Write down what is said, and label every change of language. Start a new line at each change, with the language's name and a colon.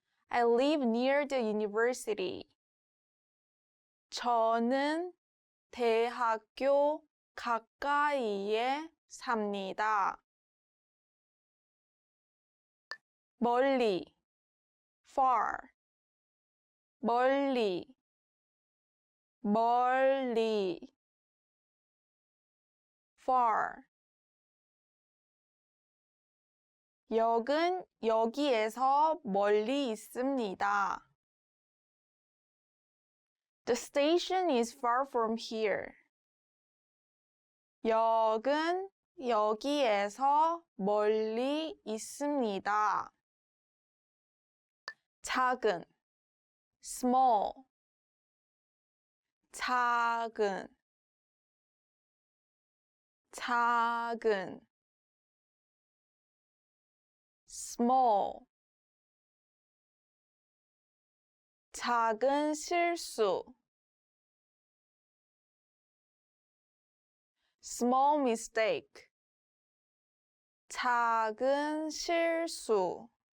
English: I live near the university.
Korean: 저는 대학교 가까이에 삽니다. 멀리
English: far
Korean: 멀리 멀리 far 역은 여기에서 멀리 있습니다.
English: The station is far from here.
Korean: 역은 여기에서 멀리 있습니다. 작은
English: small
Korean: 작은 작은 small 작은 실수
English: small mistake
Korean: 작은 실수